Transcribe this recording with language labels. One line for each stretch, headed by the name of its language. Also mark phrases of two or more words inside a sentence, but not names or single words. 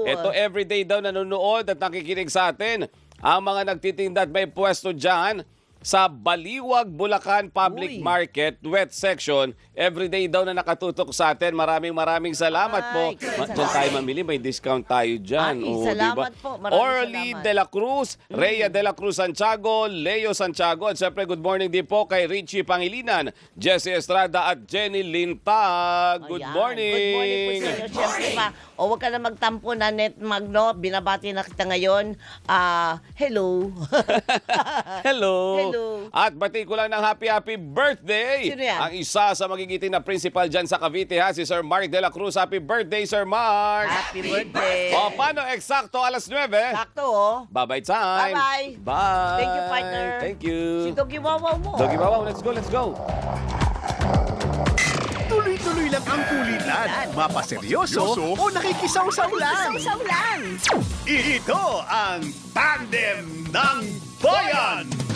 Filipino: Ito everyday daw nanonood at nakikinig sa atin. Ang mga nagtitinda at may pwesto dyan sa Baliwag, Bulacan Public Market,
English: wet section.
Filipino: Everyday daw na nakatutok sa atin. Maraming salamat po. Diyan tayo mamili, may discount tayo dyan. Salamat po. Maraming Orly salamat. De La Cruz, Rhea De La Cruz Santiago, Leo Santiago, at siyempre
English: good morning
Filipino: din po kay Richie Pangilinan, Jessie Estrada at Jenny Lintag.
English: Good morning. Good morning
Filipino: po sa inyo. Siyempre pa, huwag ka na magtampo na Net Magno. Binabati na kita ngayon. Hello. Hello. Hello. At bati ko lang ng
English: happy birthday.
Filipino: Sino yan? Ang isa sa magigiting na principal dyan sa Cavite si Sir Mark De La Cruz.
English: Happy birthday, Sir Mark. Happy birthday.
Filipino: Paano eksakto alas 9? Sakto,
English: Bye-bye time. Bye-bye. Bye. Thank you, partner. Thank you.
Filipino: Si Doggy Wawaw mo.
English: Doggy Wawaw, let's go.
Filipino: Tuloy-tuloy lang ang kulitan. Mapaseryoso o nakikisaw-saw lang. Ito ang Tandem ng Bayan!